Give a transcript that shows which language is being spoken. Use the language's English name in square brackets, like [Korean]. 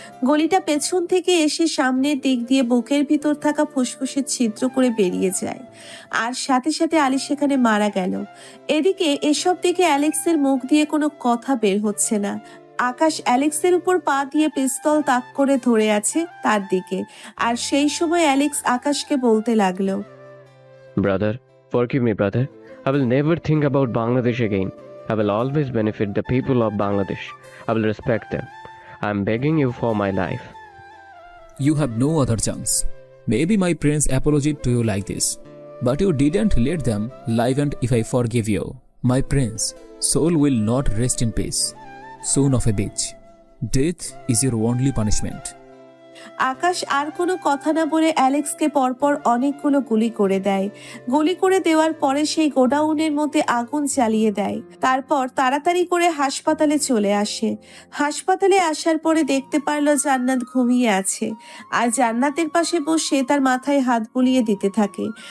[Bangla] গলিটা পেছন থেকে এসে সামনের দিক দিয়ে বুকের ভিতর থাকা ফুসফুসের ছিদ্র করে বেরিয়ে যায়, আর সাথে সাথে আলী সেখানে মারা গেল। এদিকে এসব দেখে অ্যালেক্সের মুখ দিয়ে কোনো কথা বের হচ্ছে না। আকাশ অ্যালেক্সের উপর পা দিয়ে পিস্তল তাক করে ধরে আছে তার দিকে, আর সেই সময় অ্যালেক্স আকাশকে বলতে লাগলো, [English] Brother, forgive me, brother. I will never think about Bangladesh again. I will always benefit the people of Bangladesh. I will respect them. I am begging you for my life. You have no other chance. Maybe my parents apologized to you like this, but you didn't let them live, and if I forgive you, my prince soul will not rest in peace. Son of a bitch. Death is your only punishment. [Bangla] আকাশ আর কোনো কথা না বলে অ্যালেক্সকে পরপর অনেকগুলো গুলি করে দেয়। গুলি করে দেওয়ার পরে সেই গোডাউনের মধ্যে আগুন জ্বালিয়ে দেয়। তারপর তাড়াতাড়ি করে হাসপাতালে চলে আসে। হাসপাতালে আসার পরে দেখতে পারলো জান্নাত ঘুমিয়ে আছে, আর জান্নাতের পাশে বসে তার মাথায় হাত বুলিয়ে দিতে থাকে।